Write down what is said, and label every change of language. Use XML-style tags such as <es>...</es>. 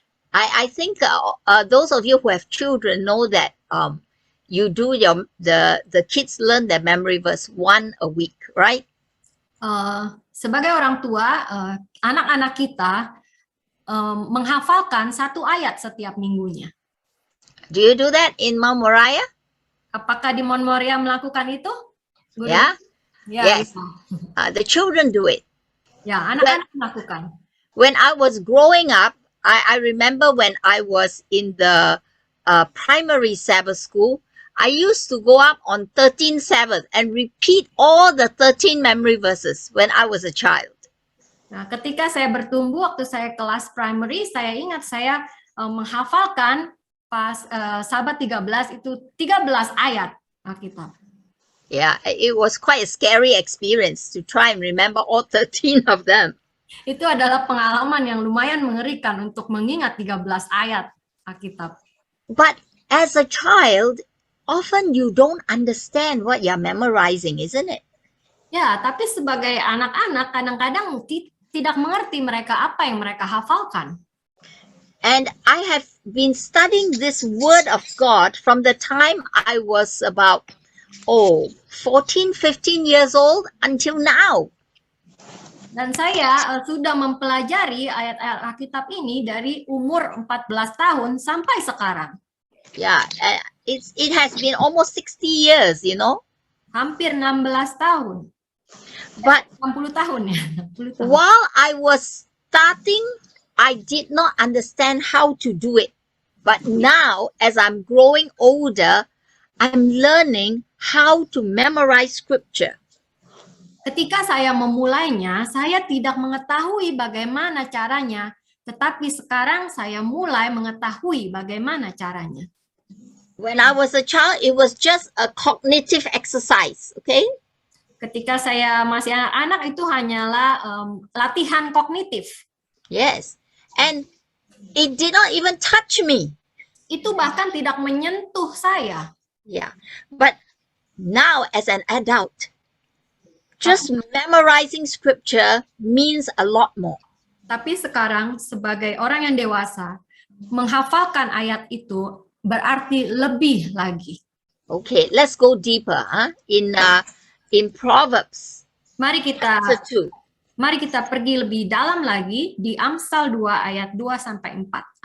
<en>I think those of you who have children know that you do the kids learn their memory verse 1 a week, right?</en> <id>Sebagai orang tua, anak-anak kita menghafalkan satu ayat setiap minggunya.</id> <en>Do you do that in Mount Moriah?</en> <id>Apakah di Mount Moriah melakukan itu? Guru?</id> <en>Yeah.</en> <id>Ya,</id> <en>Yes. The children do it.</en> <id>ya, anak-anak melakukan.</id> <en>When I was growing up, I remember when I was in the primary Sabbath school, I used to go up on 13 Sabbath and repeat all the 13 memory verses when I was a child.</en> <id>Nah, ketika saya bertumbuh, waktu saya kelas primary, saya ingat saya menghafalkan pas Sabat 13 itu 13 ayat Alkitab.</id> <en>Yeah, it was quite a scary experience to try and remember all 13 of them.</en> <id>Itu adalah pengalaman yang lumayan mengerikan untuk mengingat 13 ayat Alkitab.</id> <en>But as a child, often you don't understand what you're memorizing, isn't it?</en> <id>Ya, tapi sebagai anak-anak kadang-kadang tidak mengerti mereka apa yang mereka hafalkan.</id> <en>And I have been studying this word of God from the time I was about 14, 15 years old until now.</en> <id>Dan saya sudah mempelajari ayat-ayat Alkitab ini dari umur 14 tahun sampai sekarang.</id> <en>Yeah, it has been almost 60 years, you know.</en> <id>Hampir 16 tahun.</id> <en>But</en> <id>60 tahun ya. 60 tahun.</id> <en>while I was starting, I did not understand how to do it. But now, as I'm growing older, I'm learning how to memorize scripture.</en> <id>Ketika saya memulainya, saya tidak mengetahui bagaimana caranya, tetapi sekarang saya mulai mengetahui bagaimana caranya.</id> <en>When I was a child, it was just a cognitive exercise, okay?</en> <id>Ketika saya masih anak-anak itu hanyalah latihan kognitif.</id> <en>Yes. And it did not even touch me.</en> <id>Itu bahkan tidak menyentuh saya.</id> <en>Yeah. But now as an adult, just memorizing scripture means a lot more.</en> <id>Tapi sekarang sebagai orang yang dewasa, menghafalkan ayat itu berarti lebih lagi.</id> <en>Okay, let's go deeper in Proverbs</en> <id>Mari</id> <en>chapter 2.</en> <id>kita pergi lebih dalam lagi di Amsal 2 ayat 2 sampai 4.</id>